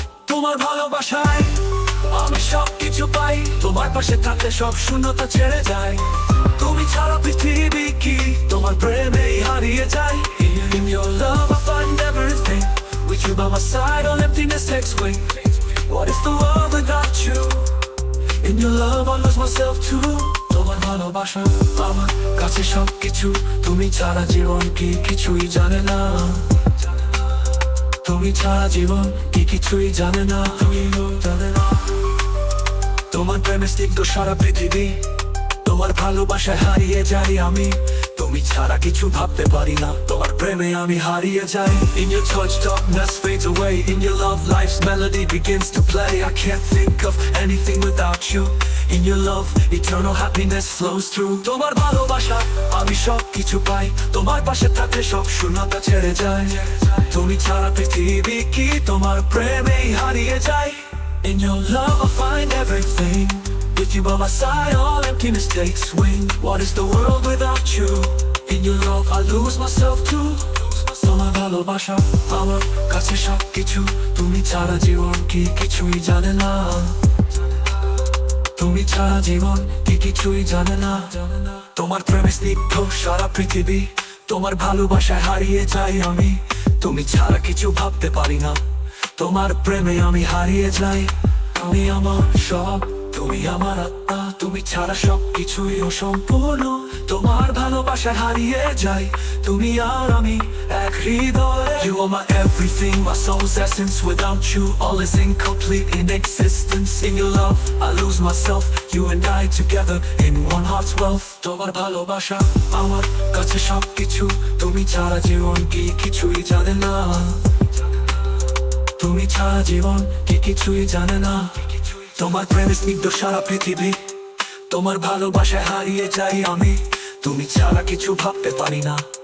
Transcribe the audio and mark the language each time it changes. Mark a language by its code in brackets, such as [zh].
[bn] তোমার ভালোবাসায় আমি সব কিছু পাই, তোমার পাশে থাকলে সব শূন্যতা ছেড়ে যায়। তুমি ছাড়া পৃথিবী কি, তোমার প্রেমেই হারিয়ে যাই। [en] In your love I find everything, with you by my side all emptiness takes wing. What is the world without you? In your love I lose myself too. [bn] তোমার ভালোবাসা আমার কাছে সবকিছু, তুমি ছাড়া জীবন কি কিছুই জানে না, তুমি ছাড়া জীবন কি কিছুই জানে না, জানে না। তোমার প্রেমে স্নিগ্ধ সারা পৃথিবী, তোমার ভালোবাসায় হারিয়ে যাই আমি, তুমি ছাড়া কিছু ভাবতে পারি না। তোমার প্রেমে আমি হারিয়ে যাই। [en] In your touch darkness fades away, in your love life's melody begins to play. I can't think of anything without you. In your love eternal happiness flows through. [bn] তোমার ভালোবাসা আমি সব কিছু পাই, তোমার পাশে থাকলে সব শূন্যতা ছেড়ে যায়। তুমি ছাড়া পৃথিবী কি, তোমার প্রেমেই হারিয়ে যাই। [en] In your love I find everything, with you by my side all emptiness takes wing. What is the world without you? In your love I lose myself too. [bn] তোমার ভালোবাসা আমার কাছে সবকিছু, তুমি ছাড়া জীবন কি কিছুই জানে না, তুমি ছাড়া জীবন কি কিছুই জানে না। তোমার প্রেমে স্নিগ্ধ সারা পৃথিবী, তোমার ভালোবাসায় হারিয়ে যাই আমি, তুমি ছাড়া কিছু ভাবতে পারি না। তোমার প্রেমে আমি হারিয়ে যাই। তুমি আমার সব, তুমি আমার আত্মা, তুমি ছাড়া সব কিছুই অসম্পূর্ণ। তোমার ভালোবাসায় হারিয়ে যাই, তুমি আর আমি এক হৃদয়। [en] You are my everything, my soul's essence. Without you all is incomplete in existence. In your love I lose myself, you and I together in one heart's wealth. [bn] তোমার ভালোবাসা আমার কাছে সবকিছু, তুমি ছাড়া জীবন কি কিছুই জানে না, তুমি ছাড়া জীবন কি কিছুই জানে না। তোমার প্রেমে স্নিগ্ধ সারা পৃথিবী, তোমার ভালোবাসায় হারিয়ে যাই আমি, তুমি ছাড়া কিছু ভাবতে পারি না।